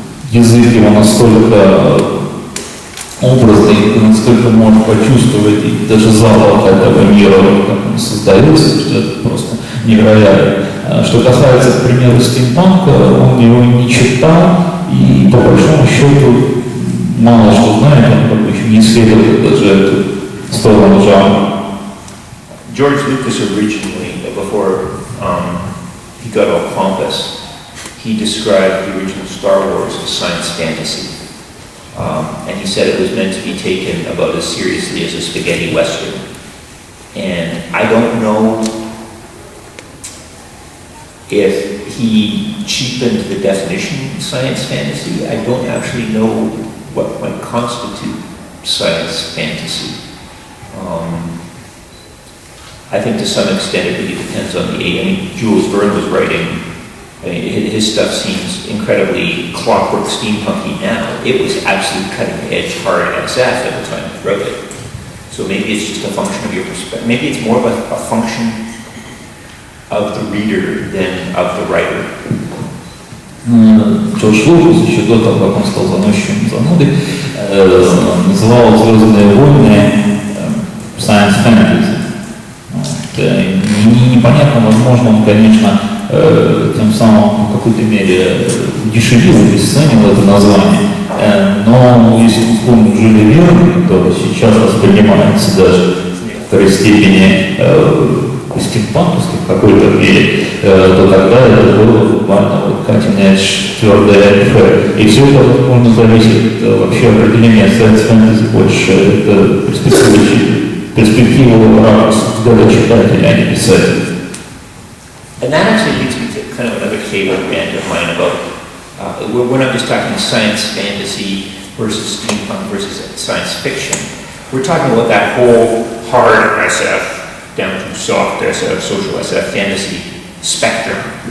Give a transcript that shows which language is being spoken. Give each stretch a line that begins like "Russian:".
Russian: язык его настолько образный, насколько можно почувствовать и даже запах этого мира, как он создается, что это просто невероятно. Что касается, к примеру, стимпанка, он его не читал и по большому счету мало что знает, он как бы еще не исследовал даже эту сторону жанра.
English: George Lucas originally, before he got all pompous, he described the original Star Wars as science fantasy. And he said it was meant to be taken about as seriously as a spaghetti western. And I don't know if he cheapened the definition of science fantasy. I don't actually know what might constitute science fantasy. I think to some extent it really depends on the age. I mean, Jules Verne was writing, his stuff seems incredibly clockwork steampunky now. It was absolute cutting edge hard SF at the time he wrote it. So maybe it's just a function of your perspective. Maybe it's more of a function of the reader than of the writer.
Russian: Джордж Лукас еще до того, как он стал заносчивым занудой, называл «Звездные войны»
English: science fantasy.
Russian: Непонятно, возможно, он, конечно, тем самым в какой-то мере дешевил, обесценил это название, но если мы вспомним Жюля Верна, который сейчас воспринимается даже в некоторой степени стимпанковски в какой-то мере, то тогда это было буквально вот
English: cutting edge,
Russian: твердая РФ. И все это, возможно, зависит вообще определения
English: science fantasy
Russian: больше, это перспектива ракурса взгляда читателя, а не писателя.
English: And that actually leads me to kind of another favorite rant of mine about, we're not just talking science fantasy versus steampunk versus science fiction. We're talking about that whole hard SF down to soft SF, social SF, fantasy spectrum.